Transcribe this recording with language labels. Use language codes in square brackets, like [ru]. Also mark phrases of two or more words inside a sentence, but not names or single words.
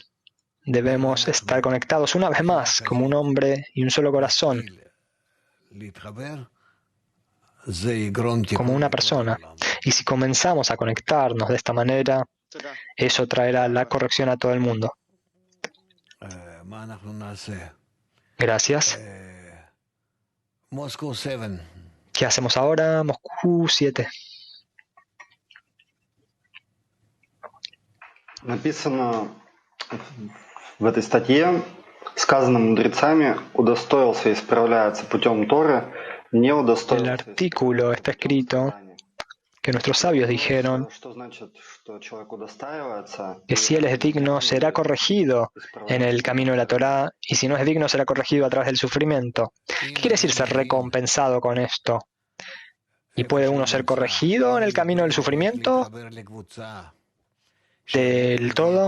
[es] Debemos estar conectados una vez más, como un hombre y un solo corazón, como una persona. Y si comenzamos a conectarnos de esta manera, eso traerá la corrección a todo el mundo. Gracias. ¿Qué hacemos ahora? Moscú 7. [ru] Написано в этой статье, сказано мудрецами, удостоился исправляться путем Торы, не [es] En el [ru] удостоился. [es] artículo está escrito que nuestros sabios dijeron [ru] Что значит, что человек удостаивается? [es] que si él es digno será corregido en el camino de la Torá, y si no es digno será corregido a través del sufrimiento. ¿Qué quiere decir ser recompensado con esto? ¿Y puede uno ser corregido en el camino del sufrimiento del todo?